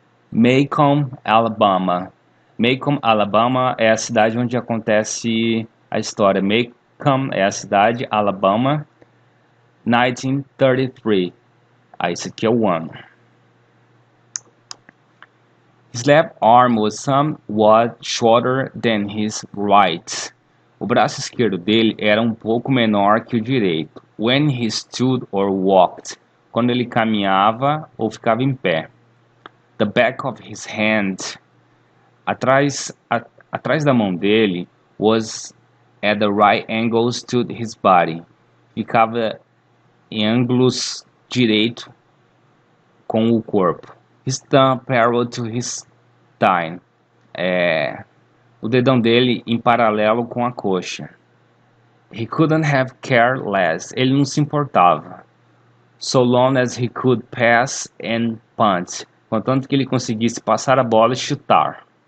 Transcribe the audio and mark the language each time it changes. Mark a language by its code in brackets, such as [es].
[pt] Macomb, Alabama. Macomb, Alabama é a cidade onde acontece a história. Macomb é a cidade, Alabama, 1933. Esse aqui é o ano. [en] His left arm was somewhat shorter than his right. [pt] O braço esquerdo dele era um pouco menor que o direito. [en] When he stood or walked, [pt] quando ele caminhava ou ficava em pé. [en] The back of his hand, [pt] atrás da mão dele, [en] was at the right angles to his body. [pt] Ficava em ângulos direito com o corpo. [en] His thumb parallel to his thigh. [pt] O dedão dele em paralelo com a coxa. [en] He couldn't have cared less. [pt] Ele não se importava. [en] So long as he could pass and punt. [pt] Contanto que ele conseguisse passar a bola e chutar.